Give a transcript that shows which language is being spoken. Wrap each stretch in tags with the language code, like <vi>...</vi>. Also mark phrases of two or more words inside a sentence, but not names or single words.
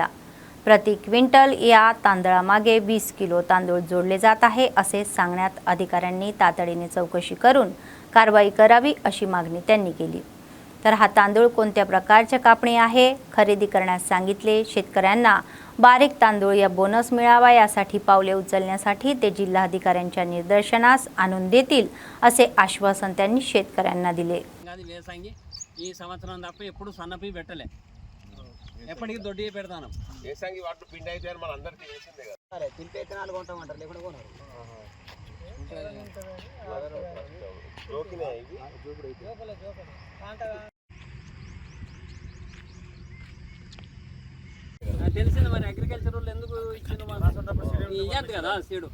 <mr>प्रति क्विंटल या तांदळामागे 20 किलो तांदूळ जोडले जात आहे असे सांगण्यात अधिकाऱ्यांनी तातडीने चौकशी करून कारवाई करावी अशी मागणी त्यांनी केली. तर हा तांदूळ कोणत्या प्रकारच्या कापणी आहे खरेदी करण्यास सांगितले. शेतकऱ्यांना बारीक तांदूळ या बोनस मिळावा यासाठी पावले उचलण्यासाठी ते जिल्हाधिकाऱ्यांच्या निदर्शनास आणून देतील असे आश्वासन त्यांनी शेतकऱ्यांना दिले.</mr> <te>ఈ సంవత్సరం తప్ప ఎప్పుడు సన్నపి పెట్టలే, ఎప్పటికీ దొడ్డి పెడతాను. ఏసంగి వాటి పిండి అయితే మన అందరికీ చేసిందే కదా, తింటే విత్తనాలు కొంటామంటారు, లేకుండా కొనరు. తెలిసింది మరి అగ్రికల్చర్ వాళ్ళు ఎందుకు ఇచ్చింది ఇయ్యద్దు కదా సీడు.</te>